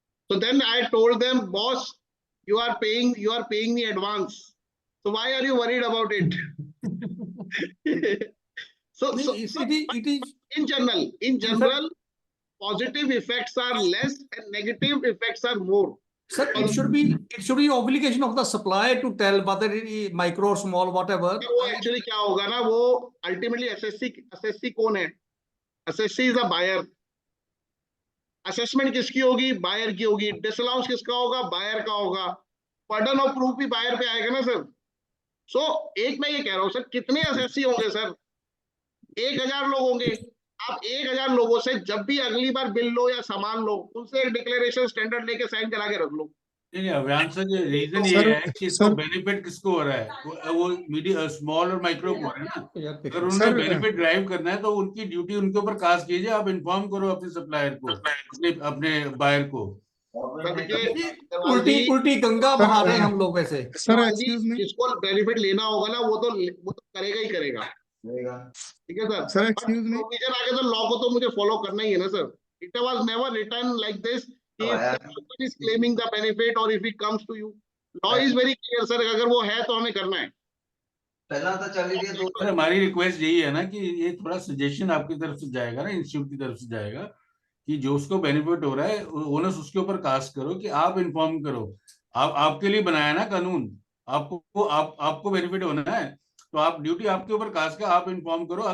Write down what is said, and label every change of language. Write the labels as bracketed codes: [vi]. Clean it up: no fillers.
[en] So then I told them, boss, you are paying me advance, so why are you worried about it? so It is in general positive effects are less and negative effects are more. Sir, it should be obligation of the supplier to tell whether it is micro or small, whatever. [hi] वो actually क्या होगा ना, वो ultimately SSC कौन है? [en] SSC is a buyer. [hi] Assessment किसकी होगी? Buyer की होगी। डिसअलाउंस किसका होगा? बायर का होगा। बर्डन ऑफ प्रूफ भी बायर पे आएगा ना सर। सो एक मैं ये कह रहा हूँ सर, कितने एसएससी होंगे सर? 1000 लोग होंगे। आप 1000 लोगों से जब भी अगली बार बिल लो या सामान लो, उनसे एक डिक्लेरेशन स्टैंडर्ड लेके साइन करा के रख लो। नहीं अभियान सर, ये रीजन ये है कि इसको बेनिफिट किसको हो रहा है, वो मीडियम स्मॉल और माइक्रो को हो रहा है ना। अगर उन्होंने बेनिफिट ड्राइव करना है तो उनकी ड्यूटी उनके ऊपर कास्ट कीजिए, आप इन्फॉर्म करो अपने सप्लायर को, अपने बायर को। उल्टी गंगा बहा रहे हैं हम लोग वैसे। सर एक्सक्यूज मी, जिसको बेनिफिट लेना होगा ना वो तो करेगा ही करेगा। ठीक है sir. Sir excuse मी, provision आगे तो लॉ को तो मुझे फॉलो करना ही है ना sir. [en] it was never written like this कि someone is claiming the benefit or if it comes to you, law is very clear sir, [hi] अगर वो है तो हमें करना है। पहला तो चल रही है तो हमारी रिक्वेस्ट यही है ना कि ये थोड़ा सजेशन आपकी तरफ से जाएगा ना, इंस्टीट्यूट की तरफ से जाएगा कि जो उसको बेनिफिट हो रहा है ओनस उसके ऊपर कास्ट करो कि आप इन्फॉर्म करो। आपके लिए बनाया ना कानून, आपको बेनिफिट होना है तो आप ड्यूटी आपके ऊपर कास्ट का, आप इन्फॉर्म करो।